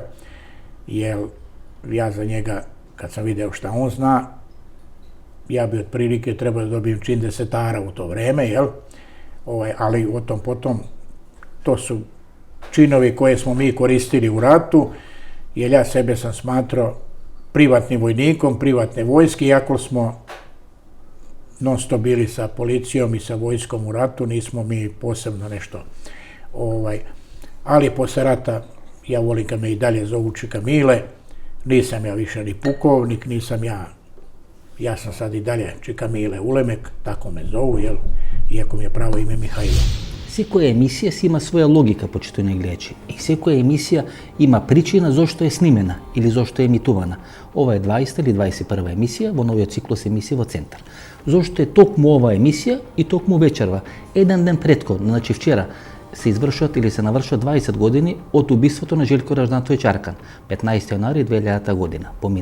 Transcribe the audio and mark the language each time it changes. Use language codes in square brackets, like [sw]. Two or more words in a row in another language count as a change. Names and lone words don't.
[sr] jer ja za njega, kad sam video šta on zna, ja bi otprilike trebao da dobijem čin desetara u to vreme, ali o tom potom, to su činovi koje smo mi koristili u ratu, jer ja sebe sam smatrao privatnim vojnikom, privatne vojske, iako smo non stop bili sa policijom i sa vojskom u ratu, nismo mi posebno nešto. Ali posle rata, ja volim kad me i dalje zovu Čika Mile, nisam ja više ni pukovnik, nisam ja sam sad i dalje Čika Mile Ulemek, tako me zovu, iako mi je pravo ime Mihajlo. [mk] Секоја емисија си има своја логика, почитувани гледачи, и секоја емисија има причина зошто е снимена или зошто е емитувана. Ова е 20 или 21 емисија во новиот циклус емисија во Центар. Зошто е токму ова емисија и токму вечерва? Еден ден предходно, значи вчера, се извршуват или се навршуват 20 години од убиството на Желко Ражнатовиќ Аркан, 15 јануари 2000 година.